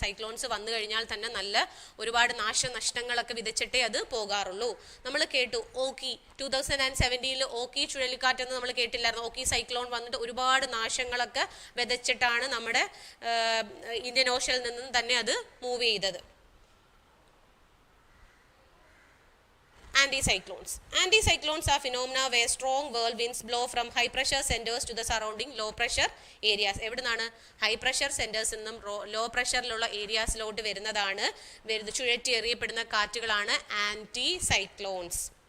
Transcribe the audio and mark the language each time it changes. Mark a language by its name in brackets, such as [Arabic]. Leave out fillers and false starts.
[Malayalam] Cyclones വന്നു കഴിഞ്ഞാൽ തന്നെ നല്ല ഒരുപാട് നാശനഷ്ടങ്ങളൊക്കെ വിതച്ചിട്ടേ അത് പോകാറുള്ളൂ. നമ്മൾ കേട്ടു ഓക്കി 2017 ഓക്കി ചുഴലിക്കാറ്റെന്ന് നമ്മൾ കേട്ടില്ലായിരുന്നു. ഓക്കി സൈക്ലോൺ വന്നിട്ട് ഒരുപാട് നാശങ്ങളൊക്കെ വിതച്ചിട്ടാണ് നമ്മുടെ ഇന്ത്യൻ ഓഷനിൽ നിന്നും തന്നെ അത് മൂവ് ചെയ്തത്. [English] Anticyclones. Anticyclones are phenomena where strong whirlwinds blow from high pressure centers to the surrounding low pressure areas. [Malayalam] എവിടുന്നാണ്? ഹൈ പ്രഷർ സെൻറ്റേഴ്സിൽ നിന്നും ലോ പ്രഷറിലുള്ള ഏരിയാസിലോട്ട് വരുന്നതാണ് ചുഴറ്റി എറിയപ്പെടുന്ന കാറ്റുകളാണ് ആൻറ്റി സൈക്ലോൺസ്.